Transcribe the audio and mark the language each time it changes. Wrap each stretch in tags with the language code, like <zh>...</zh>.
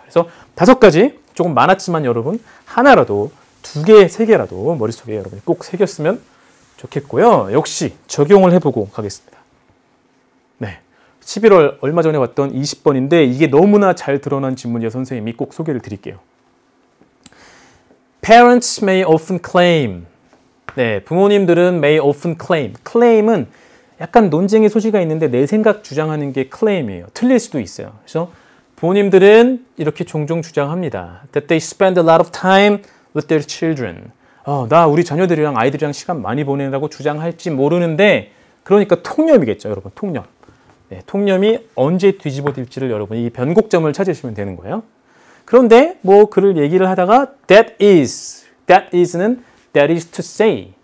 <ko>그래서 5가지 조금 많았지만 여러분 하나라도 2개, 3개라도 머릿속에 여러분이 꼭 새겼으면 좋겠고요. 역시 적용을 해보고 가겠습니다. 네, 11월 얼마 전에 왔던 20번인데 이게 너무나 잘 드러난 질문이어 선생님이 꼭 소개를 드릴게요.</ko> <en>Parents may often claim.</en> <ko>네, 부모님들은</ko> <en>may often claim.</en> <ko>claim은 약간 논쟁의 소지가 있는데 내 생각 주장하는 게 claim이에요. 틀릴 수도 있어요. 그래서 부모님들은 이렇게 종종 주장합니다.</ko> <en>That they spend a lot of time with their children.</en> <ko>나 우리 자녀들이랑 아이들이랑 시간 많이 보내라고 주장할지 모르는데 그러니까 통념이겠죠, 여러분. 통념. 네, 통념이 언제 뒤집어질지를 여러분이 이 변곡점을 찾으시면 되는 거예요. 그런데 뭐 글을 얘기를 하다가 that is는 that is to say.</ko>